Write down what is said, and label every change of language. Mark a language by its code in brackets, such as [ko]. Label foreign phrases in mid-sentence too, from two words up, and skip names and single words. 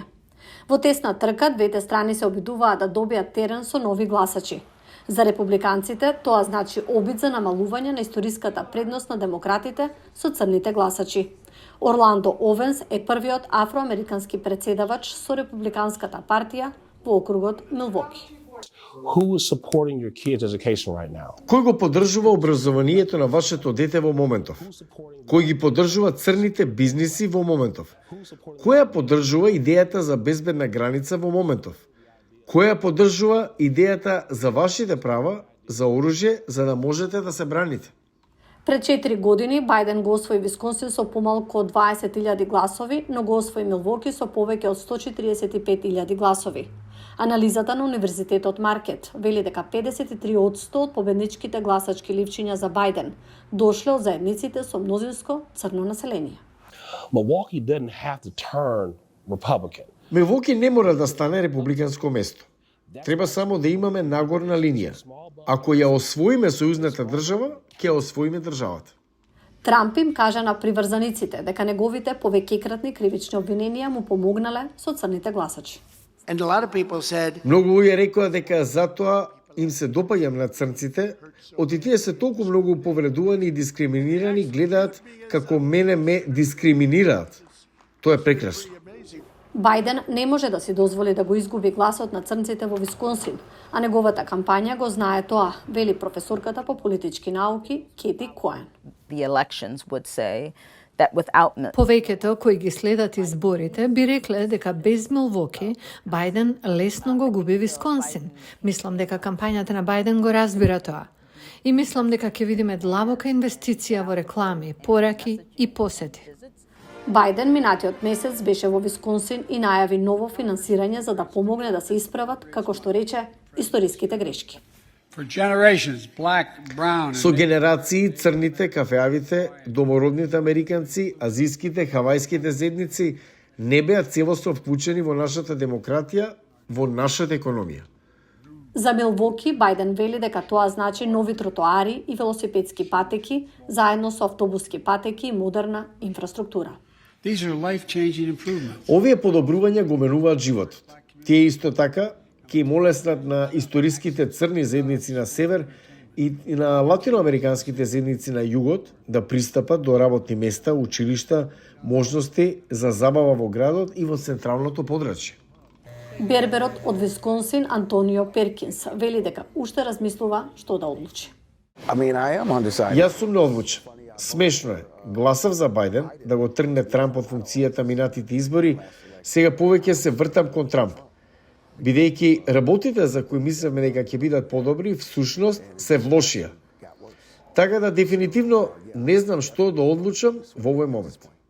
[mk] Во тесна трка двете страни се обидуваат да добијат терен со нови гласачи. За републиканците тоа значи обид за намалување на историската предност на демократите со црните гласачи. Орландо Овенс е првиот афроамерикански председавач со републиканската партија во округот Милвоки. [en] Who is supporting your kids' education right now? [mk] Кој го поддржува образованието на вашето дете во моментов? Кој ги поддржува црните бизниси во моментов? Која поддржува идејата за безбедна граница во моментов? Која поддржува идејата за вашите права, за оружје, за да можете да се браните? Пред 4 години Бајден го освои Висконсин со помалку од 20.000 гласови, но го освои Милвоки со повеќе од 145.000 гласови. Анализата на Универзитетот Маркет вели дека 53% од победничките гласачки ливчиња за Бајден дошле од заедниците со мнозинско црно население. [en] Milwaukee doesn't have to turn Republican. [mk] Милвоки не мора да стане републиканско место. Треба само да имаме нагорна линија. Ако ја освоиме сојузната држава, ќе освоиме државата. Трамп им кажа на приврзаниците дека неговите повеќекратни кривични обвиненија му помогнале со црните гласачи. [en] And a lot of people said, [mk] Многу луѓе рекоа дека затоа им се допаѓам на црнците, оти тие се толку многу повредувани и дискриминирани, гледаат како мене ме дискриминираат. Тоа е прекрасно. Бајден не може да си дозволи да го изгуби гласот на црнците во Висконсин, а неговата кампања го знае тоа, вели професорката по политички науки Кети Коен. [en] The elections would say that without [mk] Повеќето кои ги следат изборите би рекле дека без Милвоки Бајден лесно го губи Висконсин. Мислам дека кампањата на Бајден го разбира тоа. И мислам дека ќе видиме длабока инвестиција во реклами, пораки и посети. Бајден минатиот месец беше во Висконсин и најави ново финансирање за да помогне да се исправат, како што рече, историските грешки. [en] For generations, black, brown, [mk] Со генерации црните, кафеавите, домородните американци, азиските, хавајските зедници не беа целосно вклучени во нашата демократија, во нашата економија. За Милвоки, Бајден вели дека тоа значи нови тротоари и велосипедски патеки, заедно со автобуски патеки и модерна инфраструктура. [en] these are life-changing improvements. [mk] Овие подобрувања го менуваат животот. Тие исто така ќе им олеснат на историските црни зедници на север и на латиноамериканските зедници на југот да пристапат до работни места, училишта, можности за забава во градот и во централното подрачје. Берберот од Висконсин Антонио Перкинс вели дека уште размислува што да одлучи. [en] I am undecided. [mk] Јас сум неодлучен. Смешно е. Гласав за Бајден да го тргне Трамп од функцијата минатите избори, сега повеќе се вртам кон Трамп. Бидејќи работите за кои мислевме дека ќе бидат подобри, всушност се влошија. Така да дефинитивно не знам што да одлучам во овој момент.